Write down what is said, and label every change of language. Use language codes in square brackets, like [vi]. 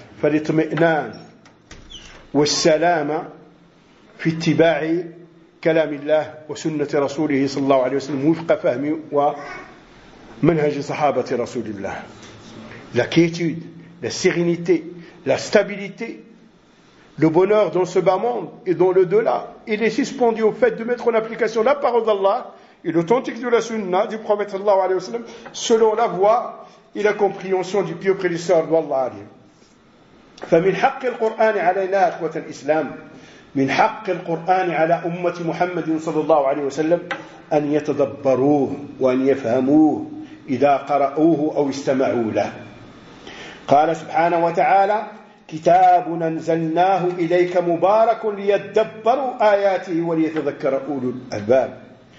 [ar] Falitmi'nan wa salama fi itiba'i كلام الله وسنة رسوله صلى الله عليه وسلم وفق فهم ومنهج صحابة رسول الله. [fr] La quiétude, la sérénité, la stabilité, le bonheur dans ce bas monde et dans le delà, il est suspendu au fait de mettre en application la parole d'Allah et l'authentique de la sunna du prophète sallallahu alayhi wa sallam, selon la voie et la compréhension du pieux prédicateur d'Allah alayhi. [ar] فمن حق القرآن علينا أخوة الإسلام من حق القرآن على أمة محمد صلى الله عليه وسلم أن يتدبروه وأن يفهموه إذا قرأوه أو استمعوا له. قال سبحانه وتعالى: كتاب أنزلناه إليك مبارك ليتدبروا آياته وليتذكر أولو الألباب.